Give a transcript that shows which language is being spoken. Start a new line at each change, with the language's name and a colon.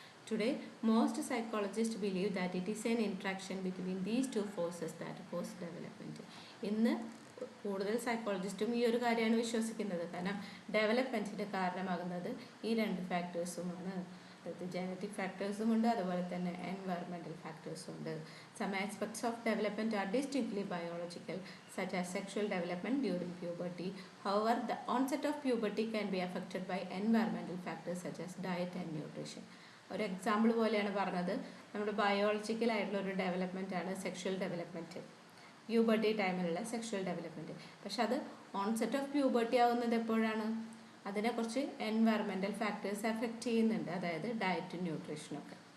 English: Today most psychologist believe that it is an interaction between these two forces that cause development.
Malayalam: ഇന്ന് കൂടുതൽ സൈക്കോളജിസ്റ്റും ഈ ഒരു കാര്യമാണ് വിശ്വസിക്കുന്നത്. കാരണം ഡെവലപ്മെൻറ്റിന് കാരണമാകുന്നത് ഈ രണ്ട് ഫാക്ടേഴ്സുമാണ്. അതായത് ജനറ്റിക് ഫാക്ടേഴ്സും ഉണ്ട്, അതുപോലെ തന്നെ എൻവയറമെൻറ്റൽ ഫാക്ടേഴ്സും ഉണ്ട്.
English: Some aspects of development are distinctly biological, such as sexual development during puberty. However, the onset of puberty can be affected by environmental factors such as diet and nutrition.
Malayalam: ഒരു example പോലെയാണ് പറഞ്ഞത്, നമ്മുടെ biological ആയിട്ടുള്ള ഒരു development ആണ് sexual development, puberty ടൈമിലുള്ള sexual development. പക്ഷെ അത് onset of puberty ആവുന്നത് എപ്പോഴാണ്? അതിനെക്കുറിച്ച് എൻവയറമെൻറ്റൽ ഫാക്ടേഴ്സ് എഫക്റ്റ് ചെയ്യുന്നുണ്ട്, അതായത് ഡയറ്റും ന്യൂട്രീഷനൊക്കെ.